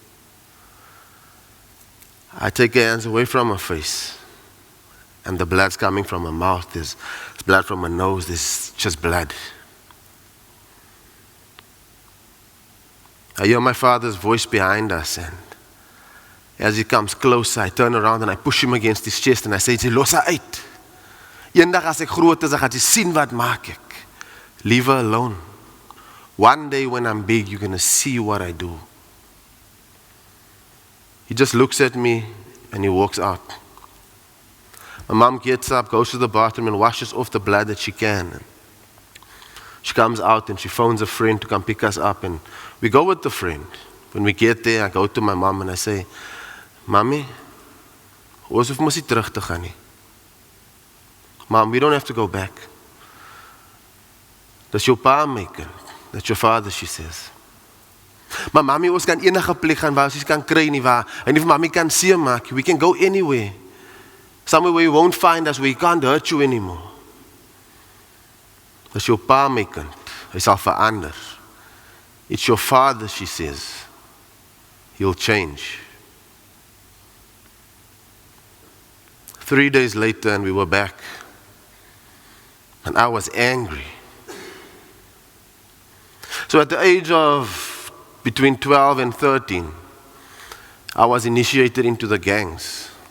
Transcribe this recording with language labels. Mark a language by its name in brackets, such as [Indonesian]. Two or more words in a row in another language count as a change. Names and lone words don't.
[English] I take her hands away from her face and the blood's coming from her mouth. There's blood from her nose. There's just blood. I hear my father's voice behind us and as he comes closer, I turn around and I push him against his chest and I say, [Afrikaans] los haar uit. Eendag as ek groot is, ek gaan jy sien wat maak ek. [English] Leave her alone. One day when I'm big, you're going to see what I do. He just looks at me and he walks out. My mom gets up, goes to the bathroom and washes off the blood that she can. She comes out and she phones a friend to come pick us up and we go with the friend. When we get there, I go to my mom and I say, Mommy, [Afrikaans] ons hoef mos nie terug te gaan nie. [English] Mom, we don't have to go back. [Afrikaans] Dis jou pa, my kind. [English] That's your father, she says. [Afrikaans] Maar Mommy, ons kan enige plek gaan waar ons kan kry nie waar. En if Mommy kan seer maak, [English] we can go anywhere. Somewhere where you won't find us, where he can't hurt you anymore. [Afrikaans] Dis jou pa, my kind. Hy sal verander. [English] It's your father, she says. He'll change. 3 days later and we were back. And I was angry. So at the age of between 12 and 13, I was initiated into the gangs.